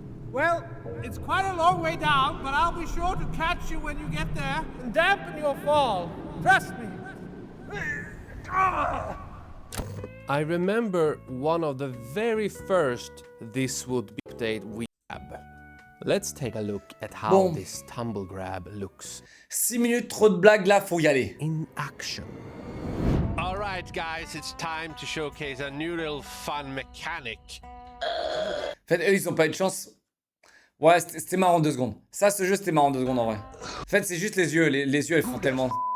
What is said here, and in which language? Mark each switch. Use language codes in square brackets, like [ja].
[en] Well, it's quite a long way down, but I'll be sure to catch you when you get there and dampen your fall. Trust me. I remember one of the very first This Would Be update we have. Let's take a look at how this tumble grab looks. [fr] 6 minutes, trop de blagues là, faut y aller. [en] In action. Alright guys, it's time to showcase a new little fun mechanic. [fr] En fait, eux, ils ont pas eu de chance. Ouais, c'était marrant 2 secondes. Ça, ce jeu, c'était marrant 2 secondes en vrai. En fait, c'est juste les yeux. Les yeux, elles font tellement.